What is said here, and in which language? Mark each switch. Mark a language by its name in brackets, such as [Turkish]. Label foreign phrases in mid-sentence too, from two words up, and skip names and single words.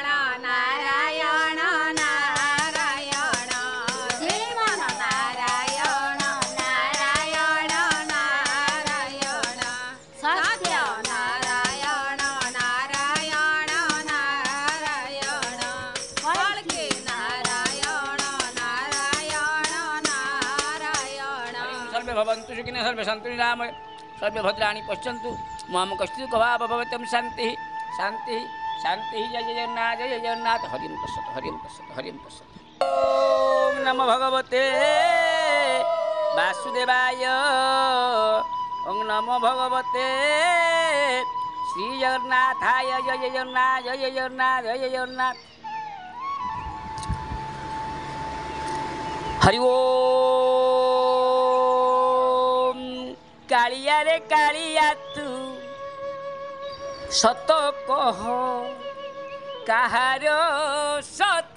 [Sanskrit] ନାରାୟଣ ନାରାୟଣ ଶ୍ରୀମନ ନାରାୟଣ ନାରାୟଣ ନାରାୟଣ ସତ୍ୟ ନାରାୟଣ ନାରାୟଣ ନାରାୟଣ କଳ୍କି ନାରାୟଣ ନାରାୟଣ ନାରାୟଣ ସର୍ବେ ଭବନ୍ତୁ ସୁଖିନଃ ସର୍ବେ ସନ୍ତୁ ନିରାମୟ सर्वे भद्राणि पश्यन्तु मां कश्चित् कभाव भवतं शान्तिः शान्तिः शान्तिः जय जगन्नाथ हरिं तस्सत् हरिं तस्सत् हरिं तस्सत् ॐ नमो भगवते वासुदेवाय ॐ नमो भगवते श्रीजगन्नाथाय जय जगन्नाथ जय जगन्नाथ जय जगन्नाथ हरि ओम [Hindi] कालिया रे कालिया तू सत कह काहार सत